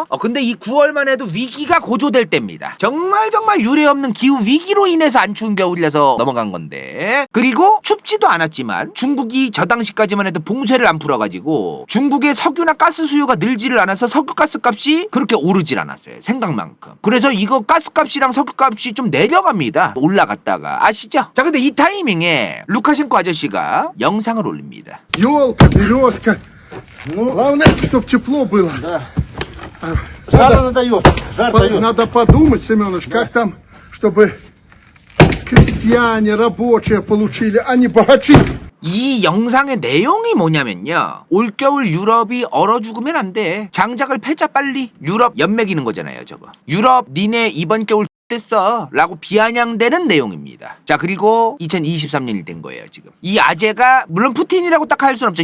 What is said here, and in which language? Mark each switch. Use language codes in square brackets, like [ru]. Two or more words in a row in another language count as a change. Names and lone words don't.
[ko] 근데 이 9월만 해도 위기가 고조될 때입니다. 정말 유례 없는 기후 위기로 인해서 안 추운 겨울이라서 넘어간 건데, 그리고 춥지도 않았지만 중국이 저 당시까지만 해도 봉쇄를 안 풀어가지고 중국의 석유나 가스 수요가 늘지를 않아서 석유가스 값이 그렇게 오르질 않았어요. 생각만큼. 그래서 이거 가스값이랑 석유값이 좀 내려갑니다. 올라갔다가. 아시죠? 자, 근데 이 타이밍에 루카셴코 아저씨가 영상을 올립니다. [ru] Елка, березка. Главное, чтобы тепло было. Жару дает, жар дает. Надо подумать, Семенович, как там, чтобы крестьяне, рабочие получили, а не богачи. [ko] 이 영상의 내용이 뭐냐면요. 올겨울 유럽이 얼어 죽으면 안 돼. 장작을 패자 빨리. 유럽 연맥이는 거잖아요, 저거. 유럽 니네 이번 겨울 됐어 라고 비아냥대는 내용입니다. 자, 그리고 2023년이 된 거예요. 지금 이 아재가 물론 푸틴이라고 딱 할 수는 없죠.